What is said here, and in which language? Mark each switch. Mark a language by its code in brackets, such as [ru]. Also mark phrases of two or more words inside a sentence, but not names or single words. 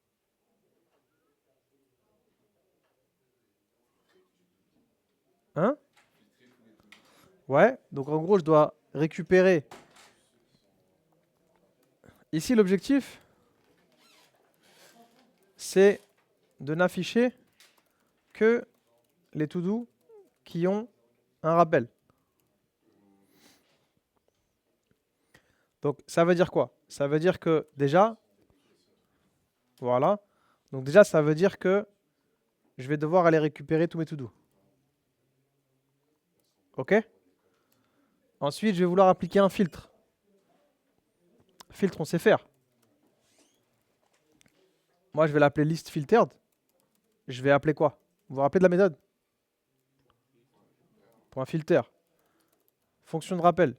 [fr] Hein? Ouais, donc en gros, je dois récupérer. Ici, l'objectif, c'est de n'afficher que les to-do qui ont un rappel. Donc ça veut dire quoi? Ça veut dire que déjà, voilà. Donc déjà, ça veut dire que je vais devoir aller récupérer tous mes to-do. Ok? Ensuite, je vais vouloir appliquer un filtre. Filtre, on sait faire. Moi, je vais l'appeler [en] list filtered. [fr] Je vais appeler quoi? Vous vous rappelez de la méthode? Pour un filter. Fonction de rappel.